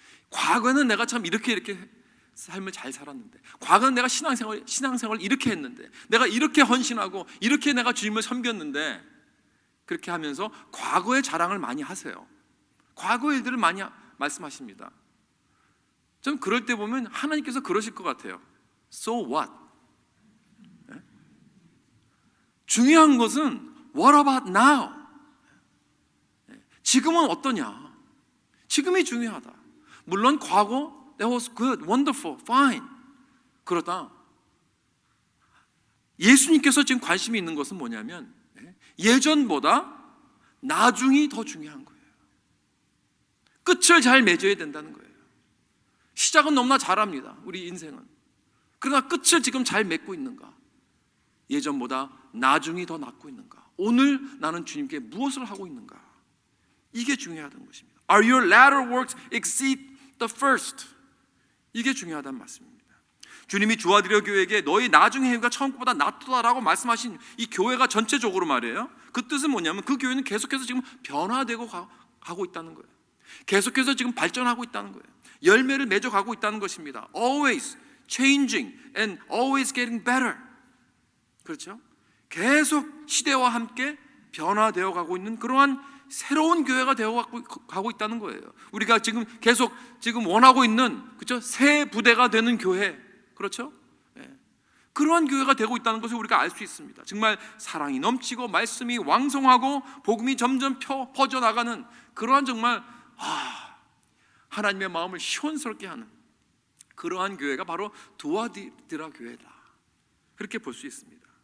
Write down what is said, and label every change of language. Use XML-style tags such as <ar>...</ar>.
<ko>과거에는 내가 참 이렇게 삶을 잘 살았는데, 과거는 내가 신앙생활 이렇게 했는데, 내가 이렇게 헌신하고 이렇게 내가 주님을 섬겼는데, 그렇게 하면서 과거의 자랑을 많이 하세요. 과거의 일들을 많이 말씀하십니다. 좀 그럴 때 보면 하나님께서 그러실 것 같아요.</ko> <en>So what?</en> <ko>중요한 것은</ko> <en>what about now?</en> <ko>지금은 어떠냐? 지금이 중요하다. 물론 과거</ko> <en>that was good, wonderful, fine.</en> <ko>그러다 예수님께서 지금 관심이 있는 것은 뭐냐면 예전보다 나중이 더 중요한 거예요. 끝을 잘 맺어야 된다는 거예요. 시작은 너무나 잘합니다, 우리 인생은. 그러나 끝을 지금 잘 맺고 있는가? 예전보다 나중이 더 낫고 있는가? 오늘 나는 주님께 무엇을 하고 있는가? 이게 중요하다는 것입니다.</ko> <en>Are your latter works exceed the first?</en> <ko>이게 중요하다는 말씀입니다. 주님이 주아디라 교회에게 너희 나중의 행위가 처음 것보다 낫다라고 말씀하신 이 교회가 전체적으로 말이에요, 그 뜻은 뭐냐면 그 교회는 계속해서 지금 변화되고 가고 있다는 거예요. 계속해서 지금 발전하고 있다는 거예요. 열매를 맺어가고 있다는 것입니다.</ko> <en>Always changing and always getting better.</en> <ko>그렇죠? 계속 시대와 함께 변화되어 가고 있는 그러한 새로운 교회가 되어 가고 있다는 거예요. 우리가 계속 원하고 있는, 그렇죠? 새 부대가 되는 교회, 그렇죠? 네. 그러한 교회가 되고 있다는 것을 우리가 알 수 있습니다. 정말 사랑이 넘치고 말씀이 왕성하고 복음이 점점 퍼져나가는 그러한 정말 하나님의 마음을 시원스럽게 하는 그러한 교회가 바로 두아디라 교회다, 그렇게 볼 수 있습니다.</ko>